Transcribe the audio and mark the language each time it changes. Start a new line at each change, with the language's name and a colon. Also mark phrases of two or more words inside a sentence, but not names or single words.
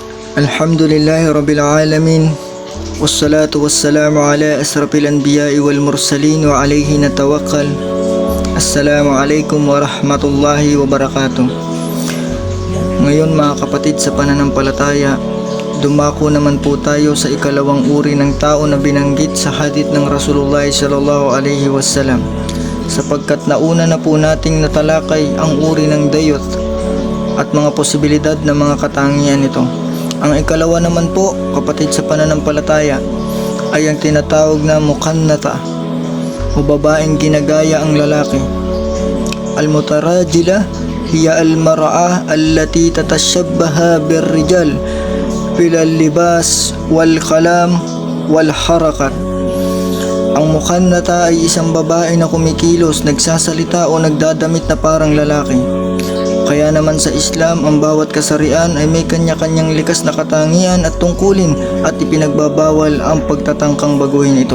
Arabic: الحمد لله رب العالمين. والصلاة والسلام على أشرف الأنبياء والمرسلين وعليه نتوكل. السلام عليكم ورحمة الله وبركاته.
Filipino: Ngayon mga kapatid sa pananampalataya, dumako naman po tayo sa ikalawang uri ng tao na binanggit sa hadith ng Rasulullah
Arabic: صلى الله عليه وسلم,
Filipino: sapagkat nauna na po nating natalakay ang uri ng dayot at mga posibilidad ng mga katangian nito. Ang ikalawa naman po, kapatid sa pananampalataya, ay ang tinatawag na mukannata o babaeng ginagaya ang lalaki.
Arabic: المترجلة هي المرأة التي تتشبه بالرجال في اللباس والكلام والحركات.
Filipino: Ang mukannata ay isang babae na kumikilos, nagsasalita o nagdadamit na parang lalaki. Kaya naman sa Islam, ang bawat kasarian ay may kanya-kanyang likas na katangian at tungkulin at ipinagbabawal ang pagtatangkang baguhin ito.